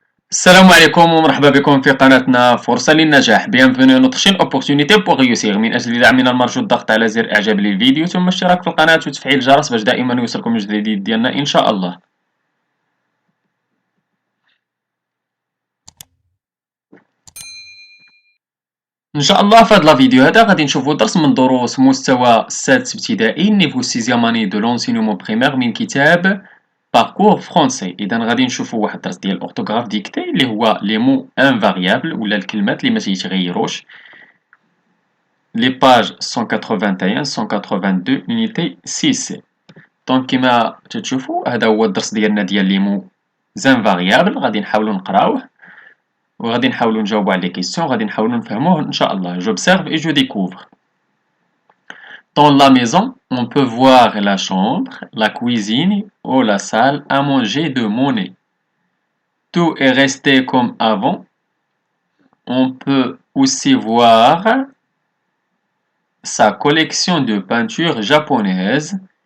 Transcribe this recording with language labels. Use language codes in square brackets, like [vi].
[ar] السلام عليكم ومرحبا بكم في قناتنا فرصة للنجاح. [fr] Bienvenue à notre chaîne Opportunité pour réussir. [ar] من أجل دعمنا المرجو الضغط على زر إعجاب للفيديو ثم الاشتراك في القناة وتفعيل الجرس باش دائما يوصلكم الجديد ديالنا إن شاء الله. إن شاء الله في هذا الفيديو هذا غادي نشوفوا درس من دروس مستوى السادس ابتدائي [fr] نيفو سيزيام اني دو لونسينيومون بريمير [ar] من كتاب [fr] باركور فرونسي. [ar] اذا غادي نشوفوا واحد الدرس ديال [fr] الاورتوغراف ديكتي [ar] اللي هو [fr] لي مو انفاريابل [ar] ولا الكلمات اللي ما تيتغيروش. [fr] لي باج 181 182 unité 6. [ar] دونك كما تتشوفوا هذا هو الدرس ديالنا ديال [fr] لي مو انفاريابل. [ar] غادي نحاولوا نقراوه وغادي نحاولوا نجاوبوا على [fr] لي كيسيون، [ar] غادي نحاولوا نفهموه ان شاء الله. [fr] J'observe et je découvre. Dans la maison, on peut voir la chambre, la cuisine ou la salle à manger de Monet. Tout est resté comme avant. On peut aussi voir sa collection de peintures japonaises.